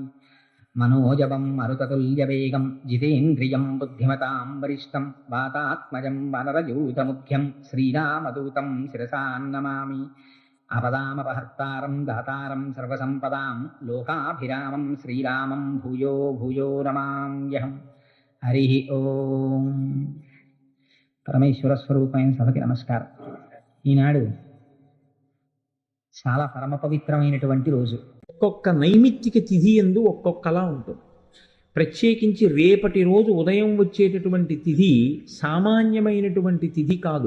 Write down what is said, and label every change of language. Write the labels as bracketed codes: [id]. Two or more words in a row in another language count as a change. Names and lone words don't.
[sa] मनोजवं मरुततुल्यवेगं जितेन्द्रियं बुद्धिमतां वरिष्ठं वातात्मजं वानरयूथमुख्यं श्रीरामदूतं शिरसा नमामि। आपदामपहर्तारं दातारं सर्वसम्पदां लोकाभिरामं श्रीरामं भूयो भूयो नमाम्यहम्। [te] హరి ఓం. పరమేశ్వర స్వరూపమైన సభకి నమస్కారం. ఈనాడు చాలా పరమ పవిత్రమైనటువంటి రోజు. ఒక్కొక్క నైమిత్తిక తిథి యందు ఒక్కొక్కలా ఉంటుంది. ప్రత్యేకించి రేపటి రోజు ఉదయం వచ్చేటటువంటి తిథి సామాన్యమైనటువంటి తిథి కాదు.